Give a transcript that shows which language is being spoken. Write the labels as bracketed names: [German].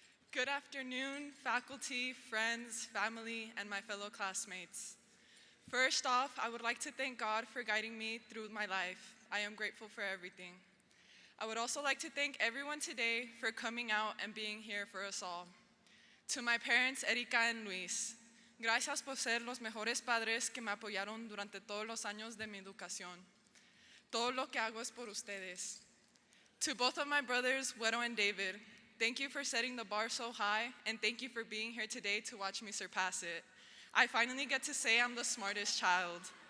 [English] Good afternoon, faculty, friends, family, and my fellow classmates. First off, I would like to thank God for guiding me through my life. I am grateful for everything. I would also like to thank everyone today for coming out and being here for us all. To my parents, [Spanish] Erika and Luis, gracias por ser los mejores padres que me apoyaron durante todos los años de mi educación. Todo lo que hago es por ustedes. [English] To both of my brothers, Güero and David, thank you for setting the bar so high, and thank you for being here today to watch me surpass it. I finally get to say I'm the smartest child.